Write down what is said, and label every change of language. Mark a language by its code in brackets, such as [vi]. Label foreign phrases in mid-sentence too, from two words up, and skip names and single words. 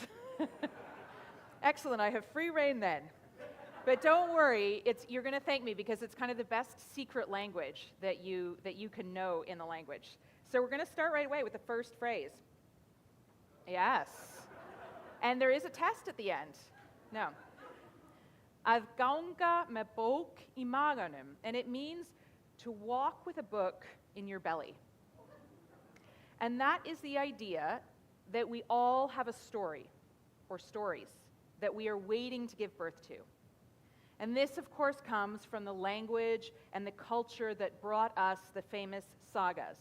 [en] Excellent, I have free reign then. But don't worry, you're going to thank me because it's kind of the best secret language that you can know in the language. So we're going to start right away with the first phrase. Yes. And there is a test at the end. No. [is] Að ganga með bók í maganum, [en] and it means to walk with a book in your belly. And that is the idea that we all have a story, or stories, that we are waiting to give birth to. And this, of course, comes from the language and the culture that brought us the famous sagas.